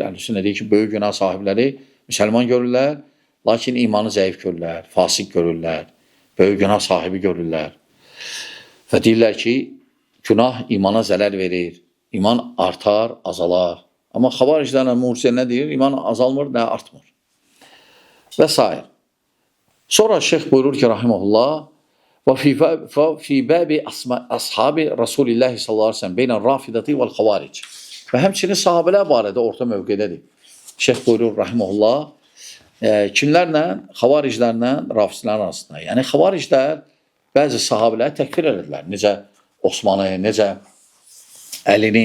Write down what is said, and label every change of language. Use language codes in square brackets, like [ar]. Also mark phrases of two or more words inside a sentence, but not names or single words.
[az] Əhlüsünnə deyir ki, böyük günah sahibləri müsəlman görürlər, lakin imanı zəif görürlər, fasik görürlər, böyük günah sahibi görürlər. Və deyirlər ki, günah imana zərər verir, iman artar, azalar. Amma xavariclərlə murciə nə deyir? İman azalmır, nə artmır. Və s. Sonra şeyx buyurur ki, rahiməhullah, [ar] وفي باب أصحاب رسول الله صلى الله عليه وسلم بين الرافضة والخوارج. [az] Və həmçinin sahabələr barədə orta mövqedədir. Şeyx buyurur, rahiməhullah, kimlərlə? Xavariclərlə rafizlərin arasında. Yəni, xavariclər bəzi sahabələri təkfir edirlər. Necə Osmanı, necə Əlini.